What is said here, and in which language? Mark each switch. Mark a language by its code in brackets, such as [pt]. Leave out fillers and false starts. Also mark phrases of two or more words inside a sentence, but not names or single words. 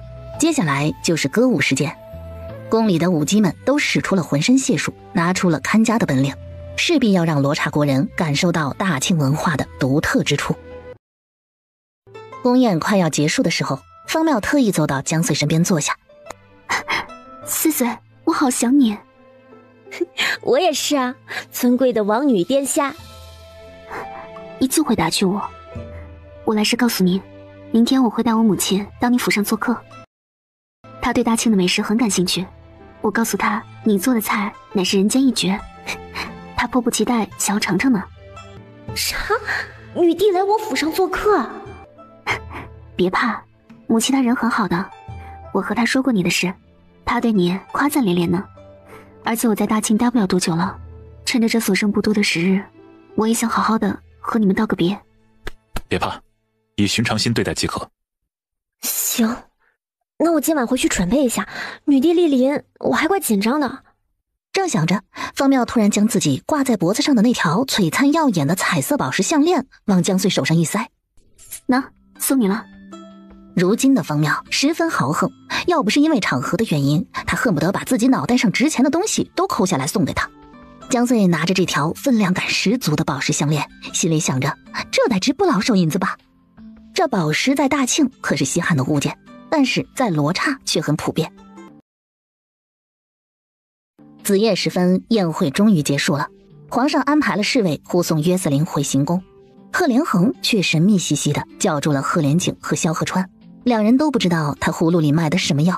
[zh] 接下來就是歌舞時間，宮裡的舞姬們都使出了渾身解數，拿出了看家的本領，勢必要讓羅剎國人感受到大慶文化的獨特之處。宮宴快要結束的時候，方妙特意走到姜穗身邊坐下。穗穗，我好想你。我也是啊，尊貴的王女殿下。一字回答去我。我來是告訴您，明天我會帶我母親到你府上做客。她對大慶的美食很感興趣，我告訴她你做的菜乃是人間一絕，她迫不及待想要嘗嘗呢。啥？女帝來我府上做客？別怕，母親她人很好的，我和她說過你的事，她對你誇讚連連呢。而且我在大慶待不了多久了，趁着這所剩不多的時日，我也想好好的和你們道個別。別怕，以尋常心對待即可。行，那我今晚回去準備一下。女帝蒞臨，我還怪緊張的。正想着，方妙突然將自己掛在脖子上的那條璀璨耀眼的彩色寶石項鏈往姜穗手上一塞，那送你了。如今的方妙十分豪橫，要不是因為場合的原因，他恨不得把自己腦袋上值錢的東西都摳下來送給他。姜穗拿着這條分量感十足的寶石項鏈，心裡想着，這得值不老少銀子吧。這寶石在大慶可是稀罕的物件，但是在羅剎卻很普遍。子夜時分，宴會終於結束了，皇上安排了侍衛護送約瑟琳回行宮，賀連橫卻神秘兮兮的叫住了賀連景和蕭賀川，兩人都不知道他葫蘆裡賣的什麼藥。